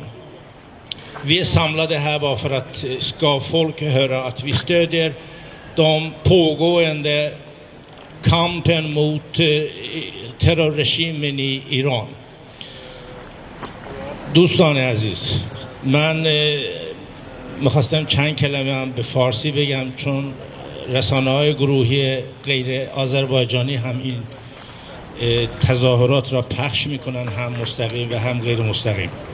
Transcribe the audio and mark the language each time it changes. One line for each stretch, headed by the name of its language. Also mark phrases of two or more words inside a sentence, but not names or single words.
Swedish: Vi är samlade här bara för att ska folk höra att vi stödjer de pågående kampen mot terrorregimen i Iran.
Persian: دوستان عزیز، من میخواستم چند کلمه هم به فارسی بگم، چون رسانه‌های گروهی غیر آذربایجانی هم این تظاهرات را پخش میکنن، هم مستقیم و هم غیر مستقیم.